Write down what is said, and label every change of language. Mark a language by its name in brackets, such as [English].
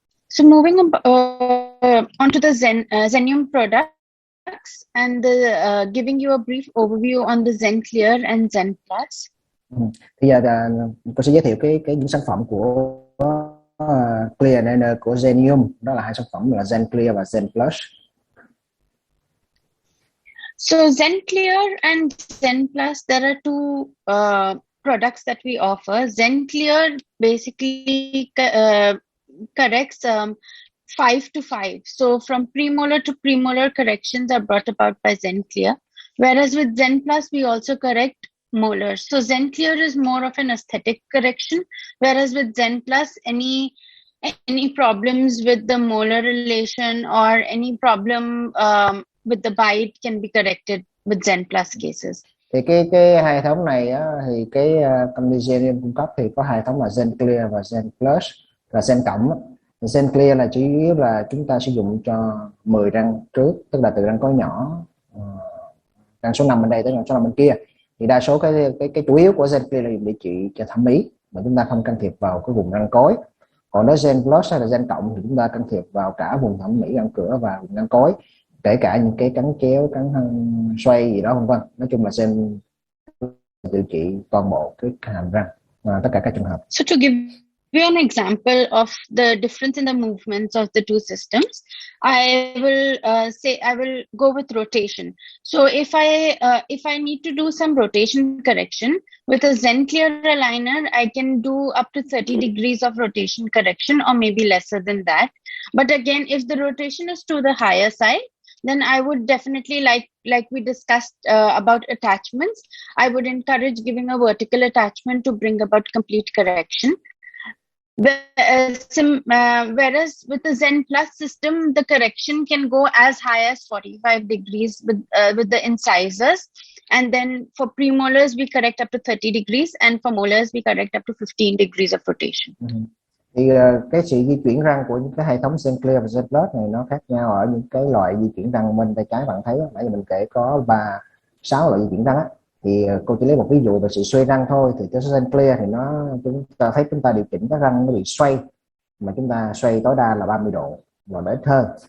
[English] So moving onto the Zenyum products and giving you a brief overview on the Zen Clear and Zen Plus. [Vietnamese] Bây giờ tôi sẽ giới thiệu những sản phẩm của Clear Aligner của Zenyum. Đó là 2 sản phẩm là Zen Clear và Zen Plus. [English] So Zen Clear and Zen Plus, there are two products that we offer. Zen Clear basically corrects 5 to 5. So from premolar to premolar corrections are brought about by Zen Clear. Whereas with Zen Plus, we also correct molars. So Zen Clear is more of an aesthetic correction, whereas with Zen Plus, any problems with the molar relation or any problem with the bite can be corrected with Zen Plus cases. [Vietnamese] Thì cái hệ thống này á, thì cái công ty Zenyum cung cấp thì có hệ thống là Zen Clear và Zen Plus và Zen cộng. Zen Clear là chủ yếu là chúng ta sử dụng cho 10 răng trước, tức là từ răng có nhỏ, răng số 5 bên đây tới răng số 5 bên kia. Thì đa số cái chủ yếu của Zen Clear là dùng để trị cho thẩm mỹ mà chúng ta không can thiệp vào cái vùng răng cối. Còn nếu Zen Plus hay là Zen cộng thì chúng ta can thiệp vào cả vùng thẩm mỹ răng cửa và vùng răng cối, kể cả những cái cắn chéo, cắn xoay gì đó vân vân. Nói chung là Zen điều trị toàn bộ cái hàm răng, tất cả các trường hợp. [English] So to give you an example of the difference in the movements of the two systems, I will go with rotation. So if I need to do some rotation correction with a Zen Clear aligner, I can do up to 30 degrees of rotation correction or maybe lesser than that. But again, if the rotation is to the higher side, then I would definitely, like we discussed about attachments, I would encourage giving a vertical attachment to bring about complete correction. Whereas with the Zen Plus system, the correction can go as high as 45 degrees with the incisors. And then for premolars, we correct up to 30 degrees. And for molars, we correct up to 15 degrees of rotation. [Vietnamese] Thì cái sự di chuyển răng của những cái hệ thống Zen Clear và Zen Plus này nó khác nhau ở những cái loại di chuyển răng bên tay trái. Bạn thấy nãy giờ mình kể có 6 loại di chuyển răng á, thì cô chỉ lấy một ví dụ về sự xoay răng thôi. Thì cái Zen Clear thì chúng ta thấy chúng ta điều chỉnh cái răng nó bị xoay, mà chúng ta xoay tối đa là 30 độ và ít hơn.